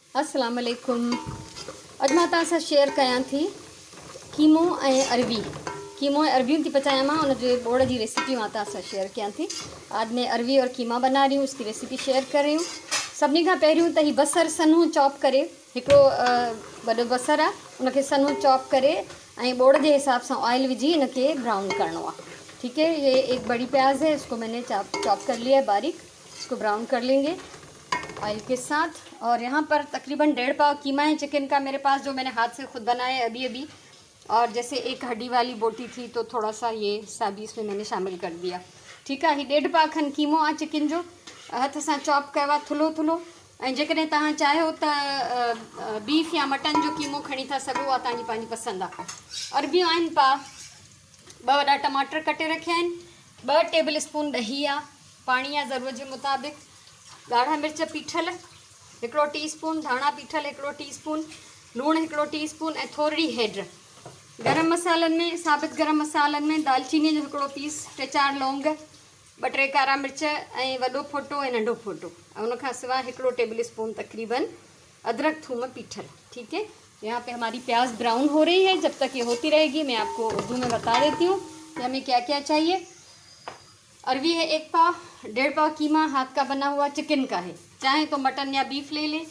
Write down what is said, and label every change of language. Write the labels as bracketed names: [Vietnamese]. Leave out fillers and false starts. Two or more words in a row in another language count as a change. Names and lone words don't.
[Arabic] السلام عليكم. [Sindhi] अॼु मां तव्हां सां शेयर कयां थी कीमो ऐं अरवी। कीमो ऐं अरवियों थी पचायां मां, उनजे बोड़ जी रेसिपी मां तव्हां सां शेयर कयां थी। [Urdu] آج میں اروی اور قیمہ بنا رہی ہوں، اس کی ریسپی شیئر کر رہی ہوں. [Sindhi] सभिनी खां पहिरियों त ही बसर सन्हो चॉप करे, हिकिड़ो वॾो बसर आहे उनखे सन्हो चॉप करे ऐं बोड़ जे हिसाब सां ऑयल विझी इनके ब्राउन करनो आहे। [Urdu] ٹھیک ہے، یہ ایک بڑی پیاز ہے، اس کو میں نے چاپ کر لیا ہے باریک. اس کو براؤن کر لیں گے آئل کے ساتھ. اور یہاں پر تقریباً 1.5 پاؤ قیمہ ہے چکن کا میرے پاس، جو میں نے ہاتھ سے خود بنایا ہے ابھی. اور جیسے ایک ہڈی والی بوٹی تھی تو تھوڑا سا یہ سابی اس میں میں نے شامل کر دیا. ٹھیک ہے, [Sindhi] ही 1.5 पाव खन कीमो आहे चिकन जो, हथ सां चॉप कयो आहे थुल्हो थुल्हो। ऐं जेकॾहिं तव्हां चाहियो त बीफ या मटन जो कीमो खणी था सघो, आहे तव्हांजी पंहिंजी पसंदि आहे। अरबियूं आहिनि 2 वॾा टमाटर कटे रखिया आहिनि, 2 [English] table spoon [Sindhi] ॾही आहे, पाणी आहे ज़रूरत जे मुताबिक़, ॻाढ़ा मिर्च पीठल 1 टीस्पून, धाणा पीठल 1 टीस्पून, लूण 1 टीस्पून ऐं थोरी हैड। गरम मसालनि में, साबित गरम मसालनि में दालचीनी जो 1 पीस, 3-4 लौंग, 2-3 कारा मिर्च ऐं वॾो फोटो ऐं नंढो फोटो, ऐं उनखां सवाइ 1 [English] table spoon [Sindhi] तकरीबन अदरक थूम पीठल। [Urdu] ٹھیک ہے، یہاں پہ ہماری پیاز براؤن ہو رہی ہے۔ جب تک یہ ہوتی رہے گی میں آپ کو اردو میں بتا دیتی ہوں کہ ہمیں کیا کیا چاہیے. اروی ہے 1 پاؤ، 1.5 پاؤ قیمہ ہاتھ کا بنا ہوا چکن کا ہے، چاہے تو مٹن یا بیف لے لیں.